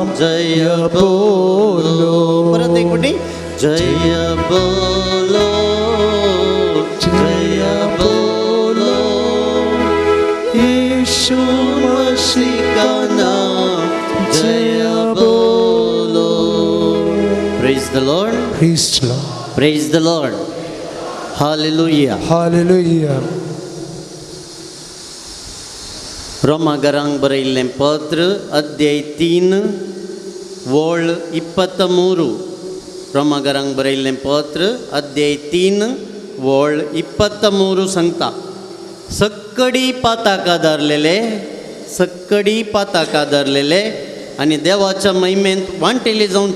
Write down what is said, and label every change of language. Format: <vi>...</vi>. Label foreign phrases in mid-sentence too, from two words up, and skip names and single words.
<hi>जय बोलो परत एक मिनिट जय बोलो जय बोलो यीशु मसीह का नाम जय बोलो</hi> <en>praise the Lord Praise the Lord. praise the Lord hallelujah Hallelujah.</en> <kok>रोमागरांक बरयल्लें पत्र अध्याय 3 वोळ 23 रोमागरांक बरयल्लें पत्र अध्याय 3 वोळ 23 सांगता सक्कडी पाताका धरलेले आनी देवाच्या महिमेंत वांटेले जावचे</kok>